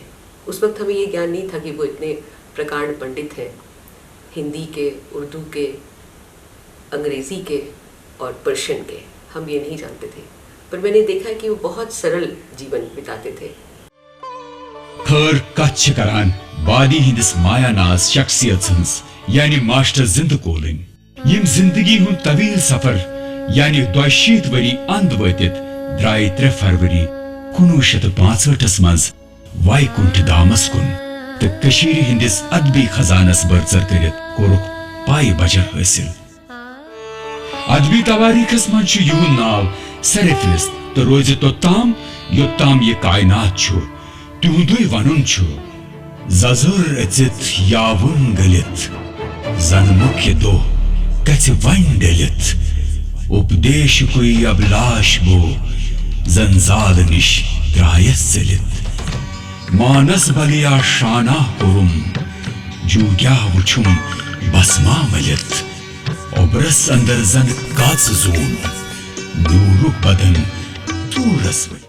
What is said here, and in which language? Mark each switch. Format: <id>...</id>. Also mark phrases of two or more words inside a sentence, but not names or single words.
<hi>उस वक्त हमें ये ज्ञान नहीं था कि वो इतने प्रकांड पंडित हैं, हिंदी के, उर्दू के, अंग्रेज़ी के और पर्शियन के, हम ये नहीं जानते थे। पर मैंने देखा कि वो बहुत सरल जीवन बिताते थे।</hi> <ks>खर कच्छ करान वादी हिंदिस मायानाज शख्सियत सन्स यानी मास्टर जिंद कोलिन यम जिंदगी हुन तवील सफर यानी 2 वरी अंद वतित द्राय 3 फरवरी 1965 मज वायकुंठ धामस कुन तो कशीर हिंदिस अदबी खजानस बरसर करित कोरुक पाई बजर हासिल। अदबी तवारीखस मज युन नाव सरफिस्त तो रोज तो ताम योत्ताम ये कायनात छु तुहुदुय वनुन छु जजुर अचित यावुन गलित जन मुख्य दो कच वन डलित उपदेश कोई अभिलाष बो जंजाल निश द्रायस चलित मानस बलिया शाना कुरुम जूग्या वुछुम बसमा मलित ओब्रस अंदर जन काच जोन नूरु बदन तूरस</ks>